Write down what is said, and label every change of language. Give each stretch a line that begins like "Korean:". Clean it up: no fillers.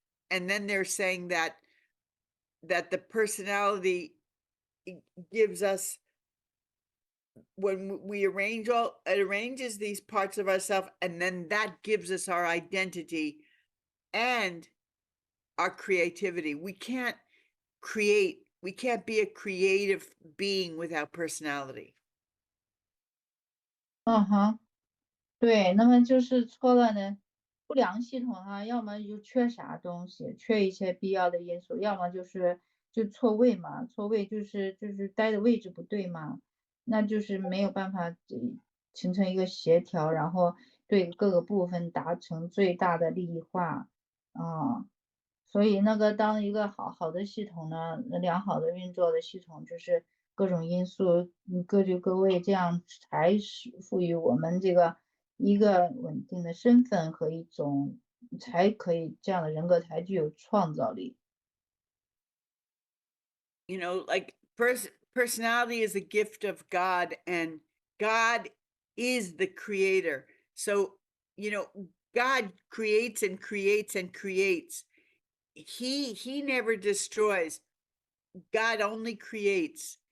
English: And then they're saying that the personality gives us, when we arrange it arranges these parts of ourselves, and then that gives us our identity and our creativity. We can't be a creative being without personality.
Chinese: 对，那么就是错了呢，不良系统哈，要么就缺啥东西，缺一些必要的因素，要么就错位嘛，错位就是待的位置不对嘛，那就是没有办法形成一个协调，然后对各个部分达成最大的利益化啊。所以那个当一个好的系统呢，良好的运作的系统，就是各种因素各就各位，这样才是赋予我们这个一个稳定的身份和一种才可以这样的人格才具有创造力。
English: You know, like personality is a gift of God, and God is the creator. So, you know, God creates and creates and creates. He never destroys. God only creates.